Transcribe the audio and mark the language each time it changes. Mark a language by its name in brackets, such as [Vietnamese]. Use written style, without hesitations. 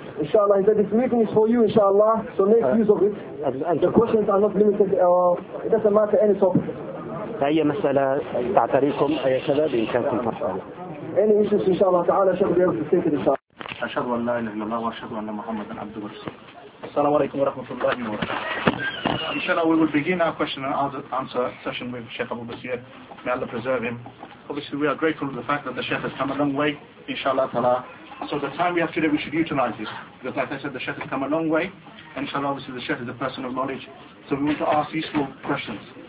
[Arabic] إن شاء الله إذا this meeting is for you إن شاء الله. [English] So make use of it. The questions are not limited. It doesn't matter any topic. [Arabic] أي مسألة تعتريكم أي شباب إن كانكم فرحان. Any issues إن شاء الله تعالى شيخ بيرد السيد إن شاء الله. أشهد أن لا إله إلا الله وأشهد أن محمدا عبده ورسوله. السلام عليكم ورحمة الله وبركاته. [English] إن شاء الله we will begin our question and answer session with Sheikh Abu Basir. May Allah preserve him. Obviously we are grateful for the fact that the Sheikh has come a long way. Inshallah ta'ala. So the time we have today, we should utilize this. Because like I said, the Sheikh has come a long way. Inshallah, obviously the Sheikh is a person of knowledge. So we want to ask useful questions.